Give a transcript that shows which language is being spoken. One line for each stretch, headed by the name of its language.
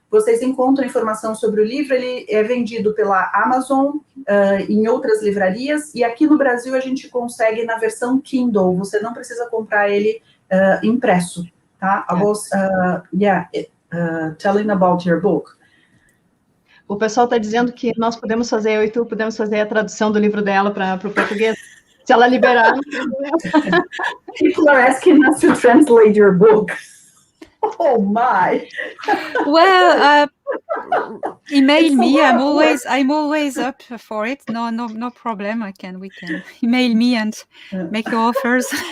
Portuguese: Vocês encontram informação sobre o livro, ele é vendido pela Amazon, em outras livrarias, e aqui no Brasil a gente consegue na versão Kindle, você não precisa comprar ele impresso, tá?
English: I was, telling about your book.
Portuguese: O pessoal está dizendo que nós podemos fazer, eu e tu podemos fazer a tradução do livro dela para o português, se ela liberar.
English: People are asking us to translate your book. Oh my! Well, email me. I'm always up for it. No problem. We can email me and make your offers.